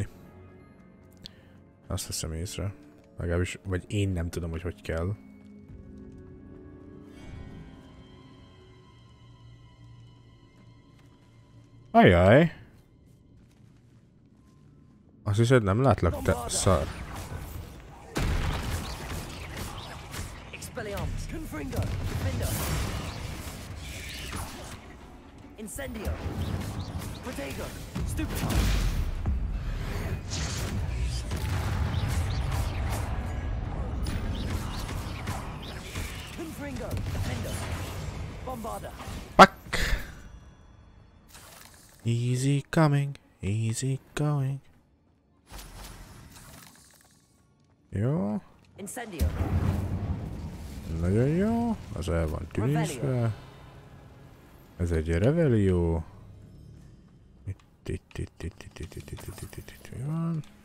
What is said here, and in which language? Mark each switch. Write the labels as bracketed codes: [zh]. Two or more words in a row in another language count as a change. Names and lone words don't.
[hu] Azt veszem észre. Legalábbis, vagy én nem tudom, hogy hogy kell. Ajaj. Azt hiszed, nem látlak, te szar. Incendio. Protego. Stupefy. Confringo. Defendo. Bombarda. [en] Fuck. Easy coming. Easy going. [hu] Jó. Incendio. Nagyon jó. Az el van tűzve. Ez egy revelio. Itt van.